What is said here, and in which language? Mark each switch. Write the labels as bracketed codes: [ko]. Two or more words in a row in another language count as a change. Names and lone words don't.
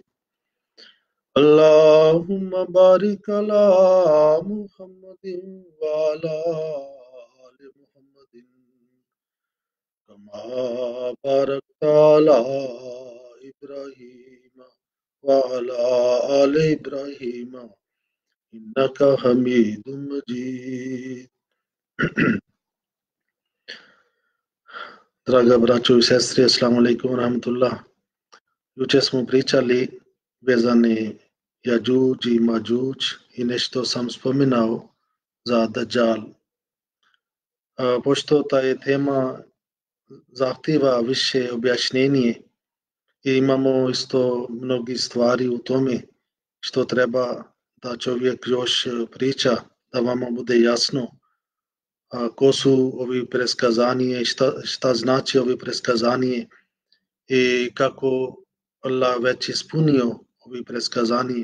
[ar] اللهم بارك على محمد وعلى آل محمد كما باركت على إبراهيم وعلى آل إبراهيم إنك حميد مجيد. [bs] Draga braćo i sestre, [ar] السلام عليكم ورحمة الله. [bs] Juče smo pričali vezani Jađuđ i Mađuđ i nešto sam spominao za Dajjal. Pošto ta je tema zahtjeva više objašnjenje i imamo isto mnogi stvari u tome što treba da čovjek još priča, da vama bude jasno ko su ovi preskazanije, šta znači ovi preskazanije i kako Allah već ispunio ovi preskazanije.